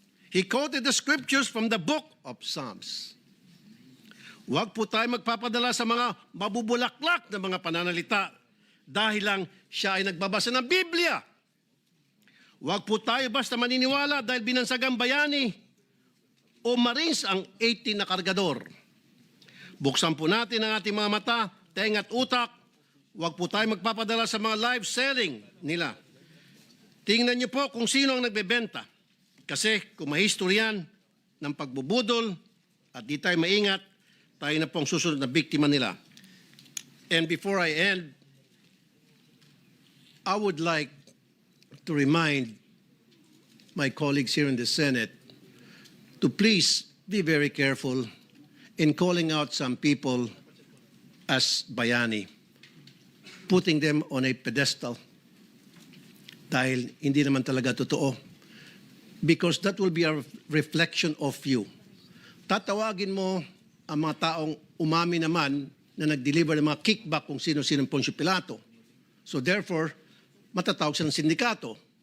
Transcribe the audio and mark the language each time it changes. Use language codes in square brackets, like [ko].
[en] He quoted the scriptures from the book of Psalms. [tl] Huwag po tayo magpapadala sa mga mabubulaklak na mga pananalita dahil lang siya ay nagbabasa ng Biblia. Huwag po tayo basta maniniwala dahil binansagang bayani o Marines ang 18 na kargador. Buksan po natin ang ating mga mata, tenga at utak. Huwag po tayo magpapadala sa mga live selling nila. Tingnan niyo po kung sino ang nagbebenta. Kasi kung mahistoryan ng pagbubudol at di tayo maingat, tayo na pong susunod na biktima nila. [en] And before I end, I would like to remind my colleagues here in the Senate to please be very careful in calling out some people as bayani, putting them on a pedestal [tl] dahil hindi naman talaga totoo. [en] Because that will be a reflection of you. [tl] Tatawagin mo ang mga taong umami naman na nag-deliver ng mga kickback kung sino-sino Poncio Pilato. So therefore, matatawag siya ng sindikato.